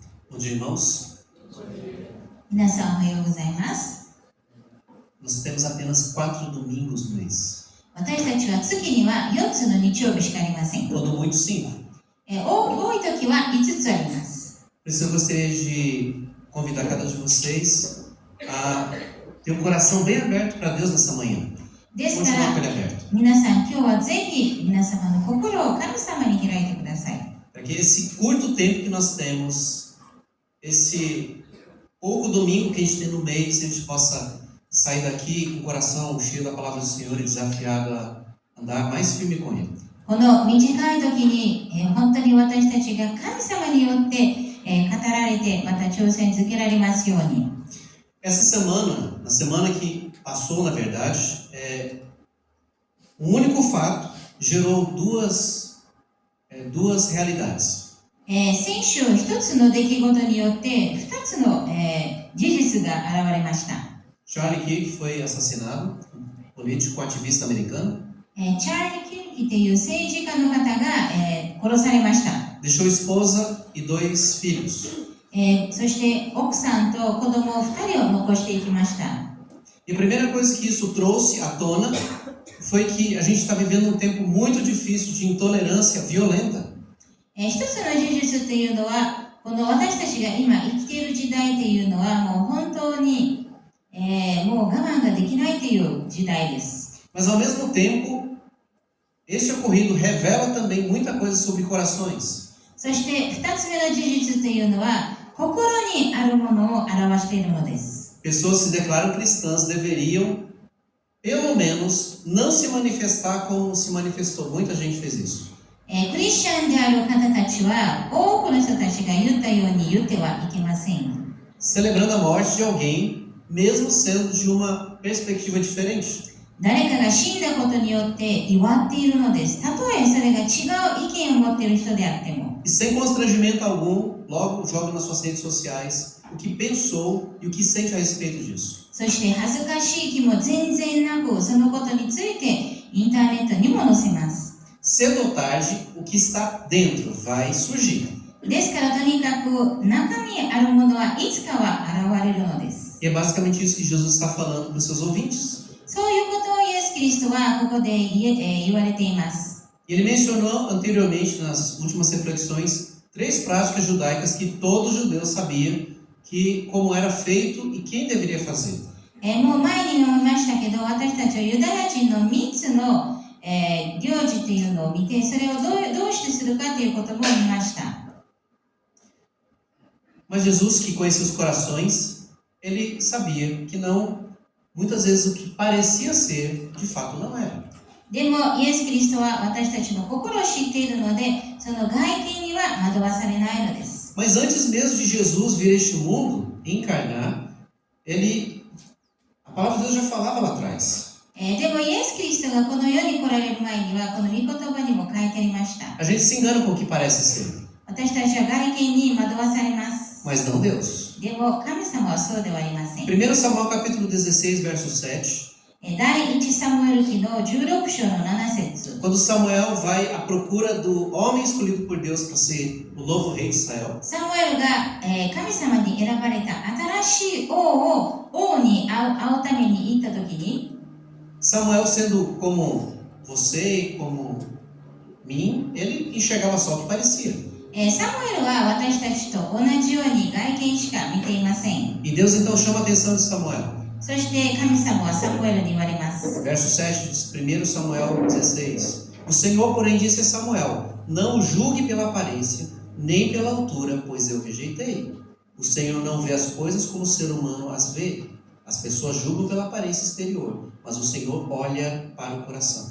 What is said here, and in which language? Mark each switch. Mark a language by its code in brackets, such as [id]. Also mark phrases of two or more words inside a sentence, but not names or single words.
[pt] Bom dia, irmãos. [ja] 皆さんおはようございます。 [pt] Nós temos apenas 4 domingos no mês. [ja] 私たちは月には4つの日曜日しかありません。 [pt] Quando muito, 5. [ja] 多い時は5つあります。 [pt] Por isso eu gostaria de convidar cada um de vocês a ter um coração bem aberto para Deus nessa manhã. [ja] ですか [pt] Continuar com [ja] ら [pt] ele aberto. [ja] 皆さん今日はぜひ皆様の心を神様に開いてください。 [pt] Para que esse curto tempo que nós temos, esse pouco domingo que a gente tem no mês, a gente possa sair daqui com o coração cheio da palavra do Senhor e desafiado a andar mais firme com Ele. [ja] この短い時に、本当に私たちが神様によって、語られてまた挑戦づけられますように。 [pt] Essa semana, na semana que passou, na verdade, um único fato gerou duas realidades. [ja] 先週一つの出来事によって二つの、事実が現れました。 [pt] Charlie Kirk foi assassinado, um político ativista americano. [ja] チャーリー・キルキという政治家の方が、殺されました。 [pt] Deixou esposa e 2 filhos. [ja] そして奥さんと子供2人を残していきました。 [pt] E a primeira coisa que isso trouxe à tona foi que a gente está vivendo um tempo muito difícil de intolerância violenta. [ja] 一つの事実というのは、この私たちが今生きている時代というのはもう本当に、もう我慢ができないという時代です。 [pt] Mas ao mesmo tempo, esse ocorrido revela também muita coisa sobre corações. [ja] そして2つ目の事実というのは、心にあるものを表しているのです。 [pt] Pessoas que se declaram cristãs deveriam, pelo menos, não se manifestar como se manifestou. Muita gente fez isso. [ja] クリスチャンである方たちは多くの人たちが言ったように言ってはいけません。 [pt] Celebrando a morte de alguém, mesmo sendo de uma perspectiva diferente. [ja] 誰かが死んだことによって祝っているのです。たとえそれが違う意見を持っている人であっても。 [pt] E sem constrangimento algum, logo joga nas suas redes sociais o que pensou e o que sente a respeito disso. [ja] そして恥ずかしい気も全然なく、そのことについてインターネットにも載せます。 [pt] Cedo ou tarde, o que está dentro vai surgir. [ja] ですからとにかく中にあるものはいつかは現れるのです。 [pt] E é basicamente isso que Jesus está falando para os seus ouvintes. [ja] そういうことをイエス・キリストはここで言われています。 [pt] Ele mencionou anteriormente, nas últimas reflexões, 3 práticas judaicas que todo judeu sabia que como era feito e quem deveria fazer. [ja] もう前にも言いましたけど、私たちはユダヤ人の3つの、行事というのを見て、それをどうしてするかということも見ました。 [pt] Mas Jesus, que conhecia os corações, ele sabia que não, muitas vezes o que parecia ser, de fato não era. [ja] でもイエス・キリストは私たちの心を知っているので、その外見には惑わされないのです。 [pt] Mas antes mesmo de Jesus vir a este mundo, encarnar, a palavra de Deus já falava lá atrás. [ja] でもイエス・キリストがこの世に来られる前にはこの御言葉にも書いてありました。 [pt] A gente se engana com o que parece ser, [ja] 私たちは外見に惑わされます。 [pt] mas não Deus. [ja] でも神様はそうではありません。 [pt] 1 Samuel capítulo 16, verso 7. [ja] 第1サムエル記の16章の7節。 [pt] Quando Samuel vai à procura do homem escolhido por Deus para ser o novo rei de Israel, [ja] サムエルが、神様に選ばれた新しい王に会うために行った時に、 [pt] Samuel, sendo como você e como mim, ele enxergava só o que parecia. [ja] サムエルは私たちと同じように外見しか見ていません。 [pt] E Deus então chama a atenção de Samuel. [ja] そして神様はサムエルに言われます。 [pt] Verso 7 de 1 Samuel 16. O Senhor, porém, disse a Samuel: Não o julgue pela aparência, nem pela altura, pois eu rejeitei. O Senhor não vê as coisas como o ser humano as vê. As pessoas julgam pela aparência exterior, mas o Senhor olha para o coração.